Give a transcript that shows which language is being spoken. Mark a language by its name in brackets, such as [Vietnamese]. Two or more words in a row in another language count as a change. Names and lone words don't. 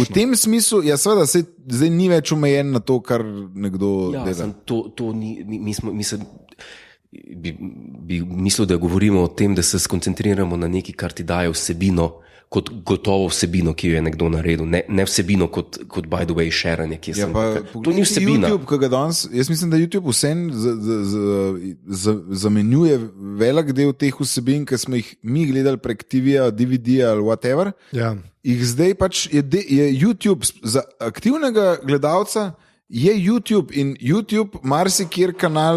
[Slovenian] V tem smislu, seveda, zdaj ni več omejen na to, kar nekdo dela. To ni, bi mislil, da govorimo o tem, da se skoncentriramo na nekaj, kar ti daje vsebino, kot gotovo vsebino, ki jo je nekdo naredil, ne vsebino kot [English] by the way [Slovenian] šeranje, ki je to ni vsebina. Jaz mislim, da YouTube vsem zamenjuje velik del teh vsebin, ki smo jih mi gledali prek TV-ja, DVD-ja ali whatever. Jih zdaj pač je YouTube za aktivnega gledalca, je YouTube in YouTube marsikjer kanal.